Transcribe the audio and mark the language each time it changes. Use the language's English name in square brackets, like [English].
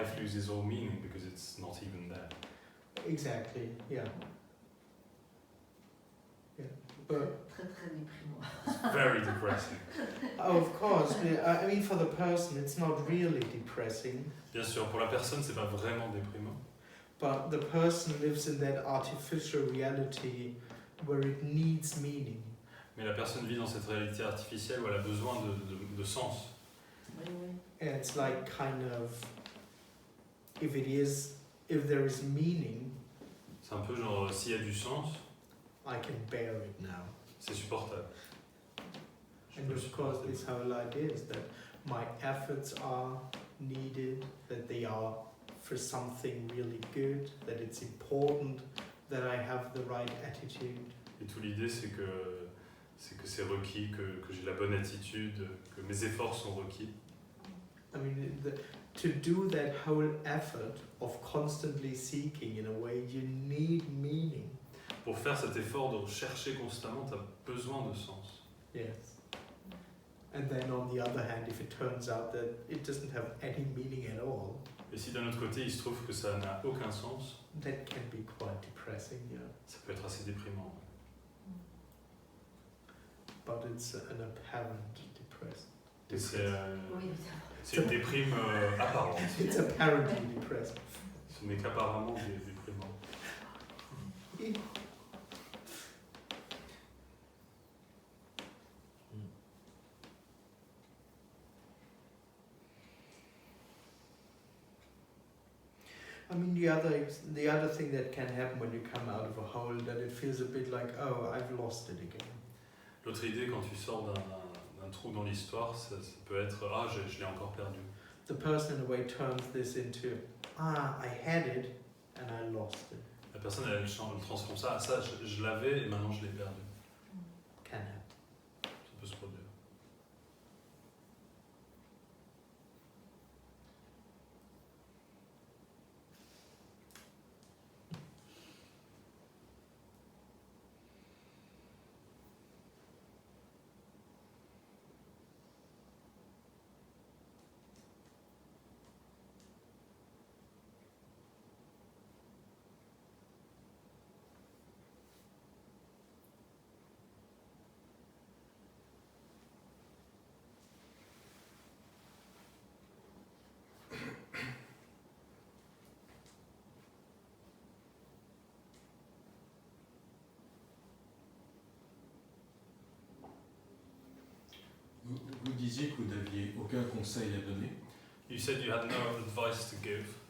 [English] Life loses all meaning because it's not even there. Exactly, yeah. Yeah, but [French] Très très déprimant. [English] It's very depressing. oh, of course, I mean for the person it's not really depressing, [French] Bien sûr, pour la personne, c'est pas vraiment déprimant. [English] but the person lives in that artificial reality where it needs meaning. [French] Mais la personne vit dans cette réalité artificielle où elle a besoin de sens. Oui, oui. [English] And it's like kind of, if there is meaning, [French] C'est un peu genre, s'il y a du sens, [English] I can bear it now. [French] c'est supportable. Je [English] And [French] peux le [English] of course, [French] supporter. [English] this whole idea is that my efforts are needed, that they are for something really good, that it's important that I have the right attitude. [French] Et toute l'idée, c'est que c'est requis, que j'ai la bonne attitude, que mes efforts sont requis. [English] I mean, to do that whole effort of constantly seeking, in a way, you need meaning. [French] Pour faire cet effort de chercher constamment, tu as besoin de sens. [English] Yes. And then on the other hand, if it turns out that it doesn't have any meaning at all, [French] Et si d'un autre côté, il se trouve que ça n'a aucun sens, [English] that can be quite depressing, yeah. [French] ça peut être assez déprimant. [English] But it's an apparent depressing. [French] Et Oui, c'est une déprime apparente. [English] It's apparently depressing. [French] Ce n'est qu'apparemment déprimant. [English] I mean, the other thing that can happen when you come out of a hole, that it feels a bit like, oh, I've lost it again. [French] L'autre idée, quand tu sors d'un trou dans l'histoire, ça peut être « Ah, je l'ai encore perdu ». [English] The person in a way turns this into, I had it and I lost it. [French] La personne, elle transforme ça, je l'avais et maintenant je l'ai perdu. [English] Can happen. [French] Ça peut se produire. Vous disiez que vous n'aviez aucun conseil à donner. [English] You said you had no advice to give.